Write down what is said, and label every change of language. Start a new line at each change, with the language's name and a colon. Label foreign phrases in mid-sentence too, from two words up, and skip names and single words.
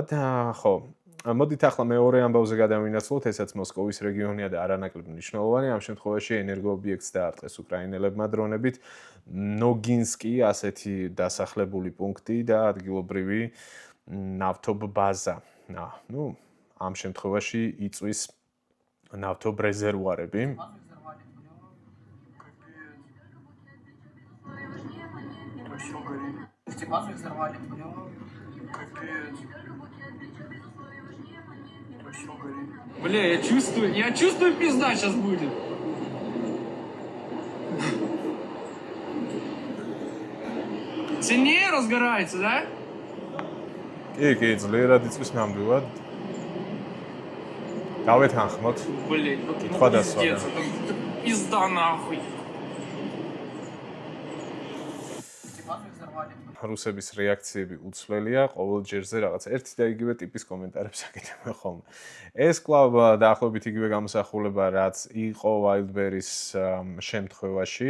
Georgian: ხო, მოდით ახლა მეორე ამბავზე გადავინაცვლოთ, ესაც მოსკოვის რეგიონია და არანაკლებ მნიშვნელოვანი. ამ შემთხვევაში ენერგოობიექტს დაარტყეს უკრაინელებმა დრონებით. ნოგინსკი, ასეთი დასახლებული პუნქტი და ადგილობრივი ნავთობბაზა. ნუ, ამ შემთხვევაში იწვის ნავთობრეზერვუარები.
Russian: Базу взорвали, понял? Бля, я чувствую, пизда сейчас будет. Сильнее разгорается, да?
Georgian: კი, ძლიერად იწვის ნამდვილად. დავეთანხმოთ.
Russian: Блин,
Georgian: კითხვა დასვა.
Russian: Пизда нахуй.
Georgian: რუსების რეაქციები უცვლელია, ყოველ ჯერზე რაღაც ერთი და იგივე ტიპის კომენტარებს აკეთებენ ხოლმე. ეს კვლავ დაახლოებით იგივე გამოსახულება, რაც იყო Wildberries შემთხვევაში.